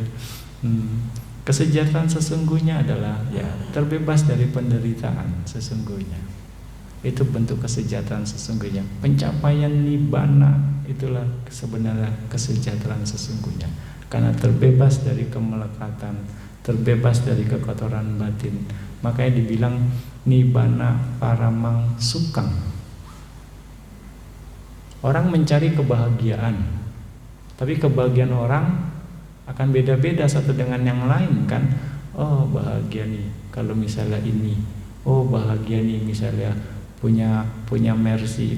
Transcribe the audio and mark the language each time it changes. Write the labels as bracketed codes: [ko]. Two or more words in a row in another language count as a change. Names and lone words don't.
[id] Kesejahteraan sesungguhnya adalah ya terbebas dari penderitaan sesungguhnya. Itu bentuk kesejahteraan sesungguhnya. Pencapaian nibbana itulah sebenarnya kesejahteraan sesungguhnya. Karena terbebas dari kemelekatan, terbebas dari kekotoran batin. Makanya dibilang [pi] nibbana paramang sukang. [id] Orang mencari kebahagiaan, tapi kebahagiaan orang akan beda-beda satu dengan yang lain kan. Oh bahagia nih kalau misalnya ini. Oh bahagia nih misalnya punya mercy.